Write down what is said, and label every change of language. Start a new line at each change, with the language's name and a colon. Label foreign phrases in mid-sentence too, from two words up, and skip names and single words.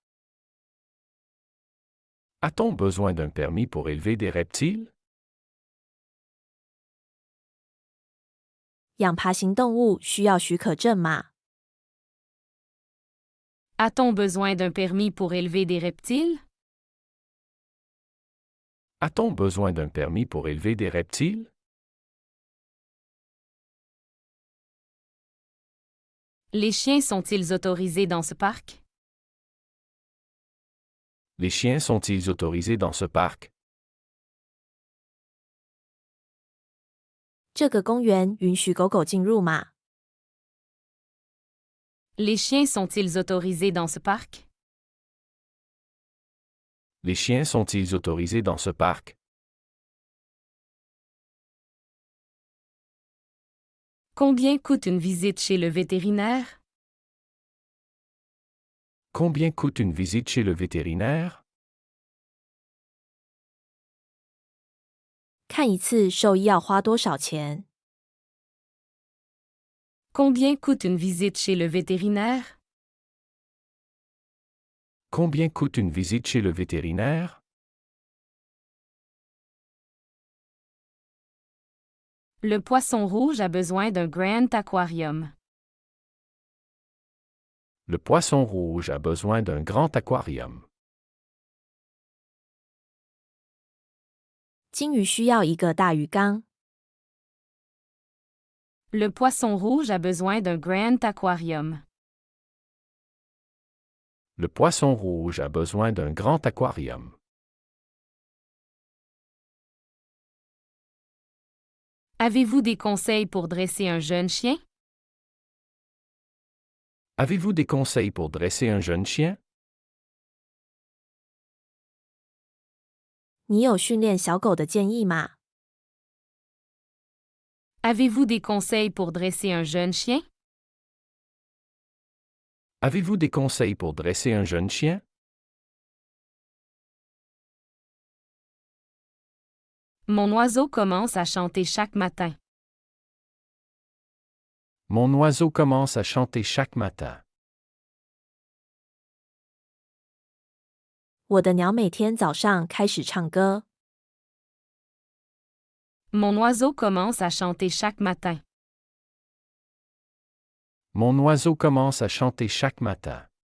French: A-t-on besoin d'un permis pour élever des reptiles?
Chinese: 养爬行动物需要许可证吗？
French: A-t-on besoin d'un permis pour élever des reptiles? A-t-on besoin d'un permis pour élever des reptiles? Les chiens sont-ils autorisés dans ce parc? Les chiens sont-ils autorisés dans ce parc?
Chinese: 这个公园允许狗狗进入吗？
French: Les chiens sont-ils autorisés dans ce parc? Les chiens sont-ils autorisés dans ce parc? Combien coûte une visite chez le vétérinaire? Combien coûte une visite chez le vétérinaire?
Chinese: 看一次兽医要花多少钱？
French: Combien coûte une visite chez le vétérinaire? Combien coûte une visite chez le vétérinaire? Le poisson rouge a besoin d'un grand aquarium. Le poisson rouge a besoin d'un grand aquarium.
Chinese: 金鱼需要一个大鱼缸。
French: Le poisson rouge a besoin d'un grand aquarium. Le poisson rouge a besoin d'un grand aquarium. Avez-vous des conseils pour dresser un jeune chien? Avez-vous des conseils pour dresser un jeune chien?
Chinese: 你有训练小狗的建议吗？
French: Avez-vous des conseils pour dresser un jeune chien? Avez-vous des conseils pour dresser un jeune chien? Mon oiseau commence à chanter chaque matin. Mon oiseau commence à chanter chaque matin.
Chinese: 我的鸟每天早上开始唱歌。
French: Mon oiseau commence à chanter chaque matin. Mon oiseau commence à chanter chaque matin.